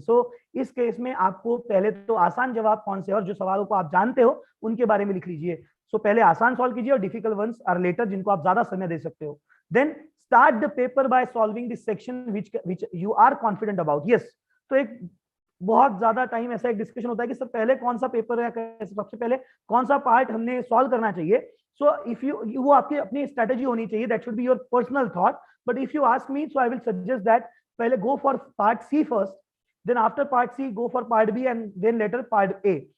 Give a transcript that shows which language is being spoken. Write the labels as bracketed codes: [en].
[hi] सो इस केस में आपको पहले तो आसान जवाब कौन से और जो सवालों को आप जानते हो उनके बारे में लिख लीजिए। सो पहले आसान सॉल्व कीजिए और [en] difficult ones are later, [hi] जिनको आप ज्यादा समय दे सकते हो। [en] Then start the paper by solving the section which you are confident about. [hi] Yes, तो एक बहुत ज्यादा टाइम ऐसा एक डिस्कशन होता है कि सर पहले कौन सा पेपर है, सबसे पहले कौन सा पार्ट हमने सॉल्व करना चाहिए। सो इफ यू वो आपकी अपनी स्ट्रेटेजी होनी चाहिए, [en] That should be your personal thought. But if you ask me, so I will suggest that पहले go for part C first, then after part C go for part B and then later part A.